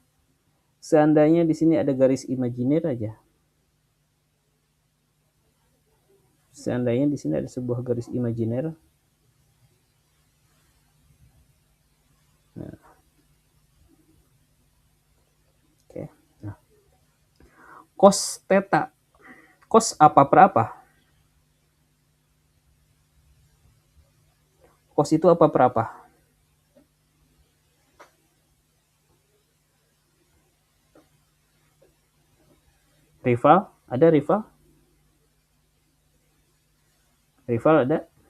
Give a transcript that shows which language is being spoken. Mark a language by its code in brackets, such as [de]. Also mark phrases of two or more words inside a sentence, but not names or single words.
[id] Seandainya di sini ada garis imajiner aja. Seandainya di sini ada sebuah garis imajiner. Nah. Oke. Nah. Cos theta. Cos apa per apa? Cos itu apa per apa? Rival? Ada rival? Rival ada?